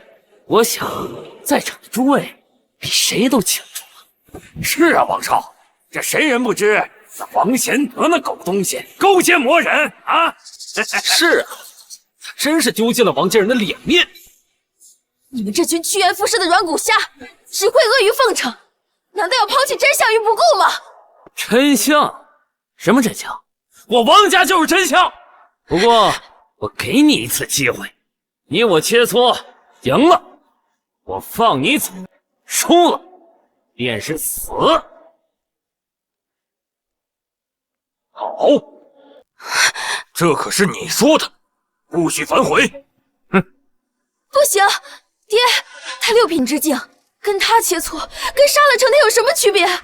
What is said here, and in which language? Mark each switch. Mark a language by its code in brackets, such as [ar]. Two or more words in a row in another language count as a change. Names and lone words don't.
[zh] 我想在場的諸位比誰都清楚。是啊，王少，這誰人不知那王賢德那狗東西勾結魔人啊？是啊，他真是丟盡了王家人的臉面。你們這群趨炎附勢的軟骨蝦，只會阿諛奉承，難道要拋棄真相於不顧嗎？真相？什麼真相？我王家就是真相。不過我給你一次機會，你我切磋，贏了我放你走，輸了便是死。好，這可是你說的，不許反悔。哼，不行，爹，他六品之境，跟他切磋，跟殺了承天有什麼區別？